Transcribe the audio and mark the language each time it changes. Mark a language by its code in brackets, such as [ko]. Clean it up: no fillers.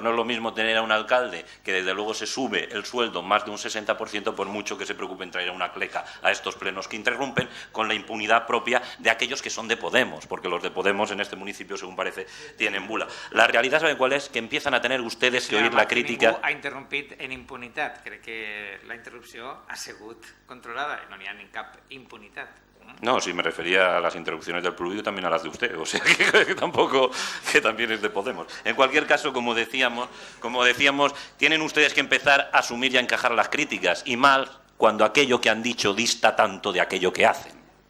[es] No es lo mismo tener a un alcalde que desde luego se sube el sueldo más de un 60% por mucho que se preocupen traer una cleca a estos plenos que interrumpen, con la impunidad propia de aquellos que son de Podemos, porque los de Podemos en este municipio, según parece, tienen bula. La realidad, ¿saben cuál es? Que empiezan a tener ustedes que oír la crítica... [ca] Ningú ha interrompit en impunitat. Crec que la interrupció ha sigut controlada i no n'hi ha ni cap impunitat. [es] No, si me refería a las interrupciones del Pluviio, también a las de usted, o sea que tampoco, que también es de Podemos. En cualquier caso, como decíamos, tienen ustedes que empezar a asumir y a encajar las críticas, y mal cuando aquello que han dicho dista tanto de aquello que hacen.